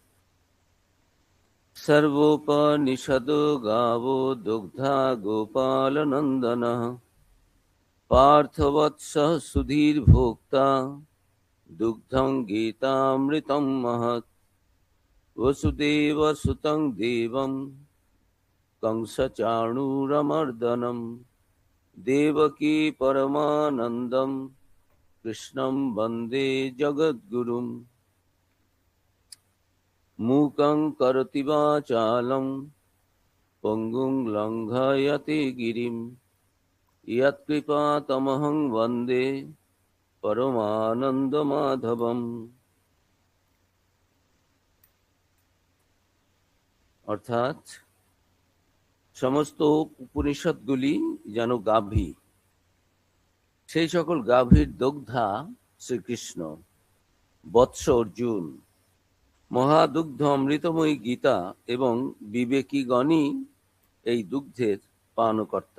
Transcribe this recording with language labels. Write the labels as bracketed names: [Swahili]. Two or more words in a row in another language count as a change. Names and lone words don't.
[Sanskrit] সর্বোপনিষদ গাবো দুগ্ধা গোপাল নন্দন পার্থবৎস সুধীর ভোক্তা দুগ্ধং গীতামৃতম মহৎ বসুদেব সুতং দেবম कंसचाणूरमर्दनं देवकी परमानन्दं कृष्णं वन्दे जगद्गुरुं मूकं करोति वाचालं पङ्गुं लङ्घयति गिरिं यत्कृपातमहं वन्दे परमानन्दमाधवम्। [Bangla] অর্থাৎ সমস্ত উপনিষদগুলি যেন গাভী, সেই সকল গাভীর দগ্ধা শ্রীকৃষ্ণ, বৎস অর্জুন, মহাদুগ্ধ অমৃতময়ী গীতা এবং বিবেকীগণই এই দুগ্ধের পানকর্তা।